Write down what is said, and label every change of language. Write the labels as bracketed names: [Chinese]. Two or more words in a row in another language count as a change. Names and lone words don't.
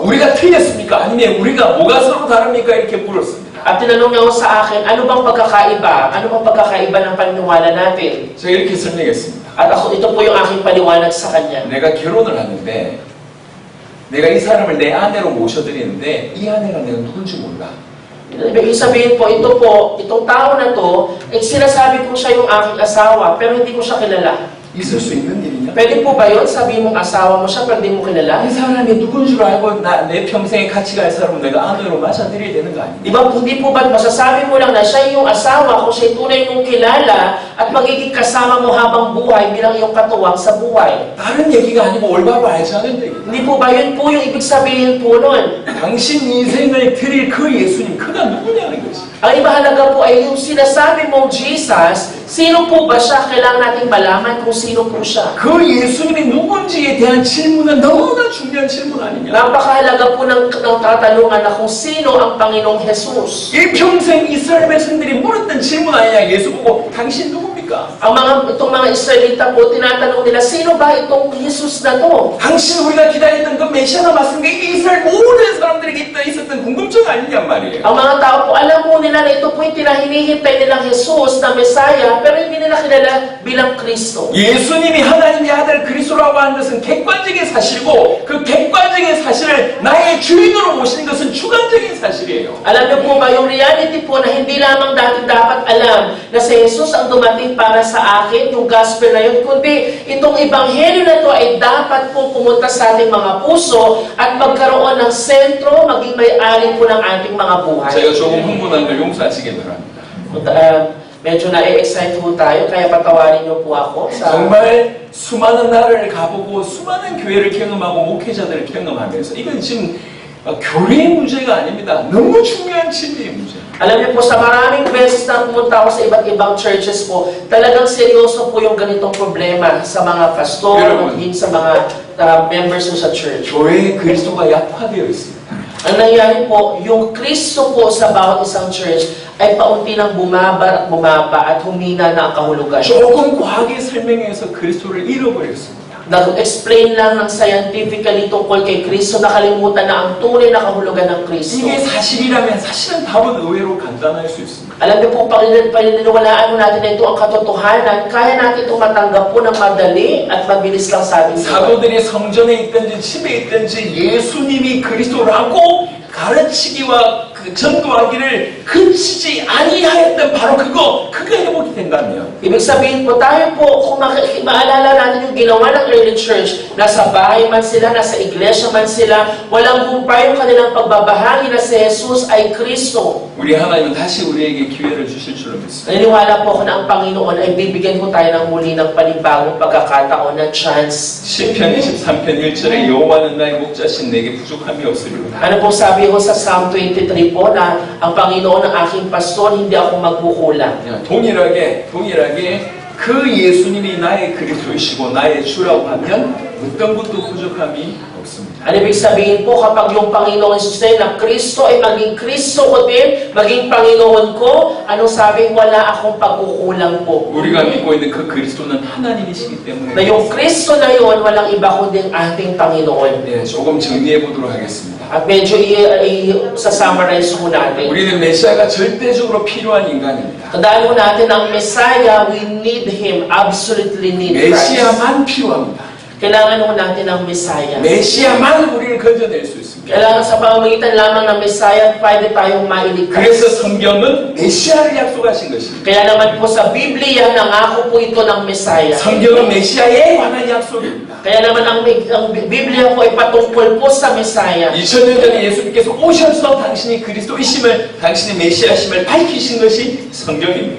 [Korean] 우리가 틀렸습니까? 아니면 우리가 뭐가 서로 다릅니까? 이렇게 물었습니다. [Filipino] At tinanong niya ko sa akin, ano bang pagkakaiba? Ano bang pagkakaiba ng paniniwala natin? [Korean] 제가 이렇게 설명했습니다. [Filipino] At ako, ito po yung aking paliwanag sa kanya. [Korean] 내가 결혼을 하는데 내가 이 사람을 내 아내로 모셔드리는데 이 아내가 내가 누군지 몰라. [Filipino] Ibig sabihin po, itong tao na to, sinasabi ko siya yung aking asawa, pero hindi ko siya kilala. [Korean] 있을 수 있는 일이냐? [Filipino] Pwede po ba yun? Sabihin mong asawa mo siya, pero hindi mo kilala? [Korean] 이 사람이 누군 줄 알고 내 평생에 같이 갈 사람은 내가 아내로 맞아들여야 되는 거 아니냐? [Filipino] Di ba, hindi po ba masasabi mo lang na siya yung asawa kung siya tunay mong kilala at magiging kasama mo habang buhay bilang iyong katuwang sa buhay? [Korean] 다른 얘기가 아니고 올바로 알지 않은 얘기다. [Filipino] Hindi po ba yun po yung ibig sabihin po nun? [Korean] 당신 인생을 드릴 그 예수님, 그가 누구냐는 것이. [Filipino] Ang ibahalaga po ay yung sinasabi mong Jesus, sino po ba siya? Kailangan nating malaman kung sino po siya. [Korean] 그 예수님이 누군지에 대한 질문은 너무나 중요한 질문 아니냐? [Filipino] Napakahalaga po ng katanungan na kung sino ang Panginoong Jesus. [Korean] 일평생 이스라엘 백성들이 물었던 질문 아니냐? 예수 보고 당신 누굽니까? 누굽니까? [Filipino] Itong mga Israelita po, tinatanong nila, sino ba itong Jesus na to? [Korean] 당시 우리가 기다렸던 그 메시아가 맞습니까? 이게 이스라엘 모든 사람들에게 있었던 궁금증 아니냔 말이에요. [Filipino] Ang mga tao po, alam po nila na ito po yung hinihintay nilang Jesus na Messiah, pero hindi nila kilala bilang Kristo. [Korean] 예수님이 하나님의 아들 그리스도라고 하는 것은 객관적인 사실이고 그 객관적인 사실을 나의 주인으로 모시는 것은 주관적인 사실이에요. [Filipino] Alam niyo po ba, yung reality po na hindi lamang natin dapat alam na si Jesus ang dumating para sa akin, yung gospel na yun, kundi itong ebanghelyo na to ay dapat po pumunta sa ating mga puso at magkaroon ng sentro, maging may-ari po ng ating mga buhay. [Korean] 제가 조금 흥분한 걸 용서하시기 바랍니다. [Filipino] Medyo na-excite po tayo, kaya patawarin niyo po ako. [Korean] 정말 수많은 나라를 가보고 수많은 교회를 경험하고 목회자들을 경험하면서 이건 지금 교회의 문제가 아닙니다. 너무 중요한 진리의 문제. [Filipino] Alam niyo po, sa maraming beses na pumunta ako sa iba't ibang churches po, talagang seryoso po yung ganitong problema sa mga pastor, maging sa mga members mo sa church. [Korean] 교회에 그리스도가 약화되어 있습니다. [Filipino] Ang nangyari po, yung Kristo po sa bawat isang church ay paunti nang bumaba at humina na ang kahulugan. [Korean] 조금 과하게 설명해서 그리스도를 잃어버렸습니다. [Filipino] Nag-explain lang ng scientifically tungkol kay Kristo, nakalimutan na ang tunay na kahulugan ng Kristo. [Korean] 이게 사실이라면 사실은 답은 의외로 간단할 수 있습니다. [Filipino] Alam niyo po, paniniwalaan mo natin na ito ang katotohanan, kaya natin ito matanggap po ng madali at mabilis lang sa ating buhay. [Korean] 사도들이 성전에 있든지 집에 있든지 예수님이 그리스도라고 가르치기와 그 전도하기를 그치지 아니하였던 바로 그거 회복이 된다면 [Filipino] Ibig sabihin po, tayo po, kung maalala natin yung ginawa ng [English] early church, [Filipino] nasa bahay man sila, nasa iglesia man sila, walang humpay yung kanilang pagbabahagi na si Jesus ay Kristo. [Korean] 우리 하나님은 다시 우리에게 기회를 주실 줄로 믿습니다. [Filipino] Naniniwala po ako na ang Panginoon ay bibigyan ko tayo ng muli ng panibagong pagkakataon na chance. [Korean] 시편 23편 1절에 여호와는 나의 목자신 내게 부족함이 없으리로다. [Filipino] Ano po sabi ko sa Psalm 23 po na ang Panginoon ang aking pastor, hindi ako magkukulang. [Korean] 동일하게 그 예수님이 나의 그리스도이시고 나의 주라고 하면 어떤 것도 부족함이 없습니다. [Filipino] Ano ibig sabihin po, kapag yung Panginoon Jesus na Kristo ay maging Kristo ko din, maging Panginoon ko, anong sabi? Wala akong pagkukulang po. [Korean] 우리가 믿고 있는 그 그리스도는 하나님이시기 때문에 [Filipino] Na yung Kristo na yun, walang iba kundi ating Panginoon. [Korean] 네, 조금 정리해 보도록 하겠습니다. [Filipino] At medyo i-summarize mo natin. [Korean] 우리는 메시아가 절대적으로 필요한 인간입니다. [Filipino] Tandaan mo natin ang Messiah, [English] we need Him, absolutely need Christ. [Korean] 메시아만 필요합니다. [Filipino] Kailangan mo natin ang Messiah. [Korean] 메시아만 우리를 건져낼 수 있습니다. [Filipino] Kailangan sa pamamagitan lamang ng Messiah, pwede tayong mailigtas. [Korean] 그래서 성경은 메시아를 약속하신 것입니다. [Filipino] Kaya naman po sa Biblia, nangako po ito ng Messiah. [Korean] 성경은 메시아에 관한 약속입니다. [Filipino] Kaya naman ang Biblia po ay patungkol po sa Messiah. [Korean] 2000년 전에 예수님께서 오셔서 당신이 그리스도이심을, 당신의 메시아심을 밝히신 것이 성경입니다.